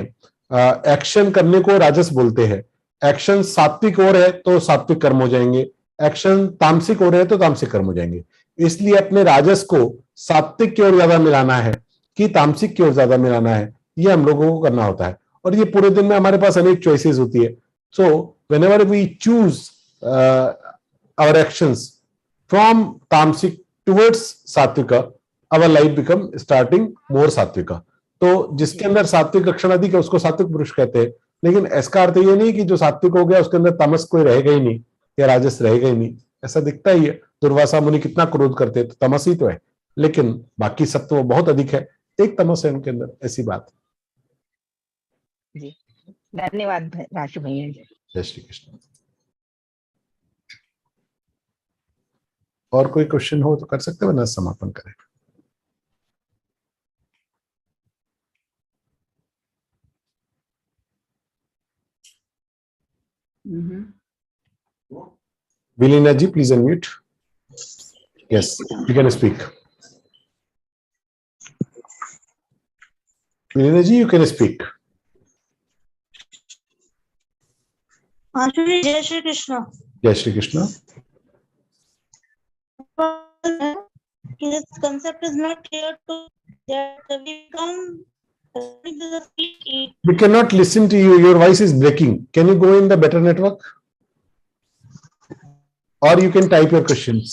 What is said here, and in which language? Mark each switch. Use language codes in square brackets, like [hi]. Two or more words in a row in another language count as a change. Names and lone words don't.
[hi] एक्शन करने को राजस बोलते हैं. एक्शन सात्विक हो रहे तो सात्विक कर्म हो जाएंगे, एक्शन तामसिक हो रहे तो तामसिक कर्म हो जाएंगे. इसलिए अपने राजस को सात्विक की ओर ज्यादा मिलाना है कि तामसिक की ओर ज्यादा मिलाना है, ये हम लोगों को करना होता है. और ये पूरे दिन में हमारे पास अनेक चॉइसेस होती है. [en] सो whenever we choose our actions from tamasic towards satvika, our life become starting more satvika. [hi] तो जिसके अंदर सात्विक लक्षण अधिक है उसको सात्विक पुरुष कहते हैं. लेकिन इसका अर्थ ये नहीं कि जो सात्विक हो गया उसके अंदर तामस कोई रहेगा ही नहीं या राजस रहेगा ही नहीं. ऐसा दिखता ही है. दुर्वासा मुनि कितना क्रोध करते हैं तो तमस ही तो है, लेकिन बाकी सत्व बहुत अधिक है, एक तमस है उनके अंदर. ऐसी बात. जी धन्यवाद राशि भैया जी. जय श्री कृष्ण. और कोई क्वेश्चन हो तो कर सकते हो, वरना समापन करें. [en] Vilina ji, please unmute. Yes, you can speak. Vilina ji, you can speak. [hi] जय श्री कृष्ण. जय श्री कृष्ण. [en] This concept is not clear to that we come. We cannot listen to you. Your voice is breaking. Can you go in the better network? Or you can type your questions.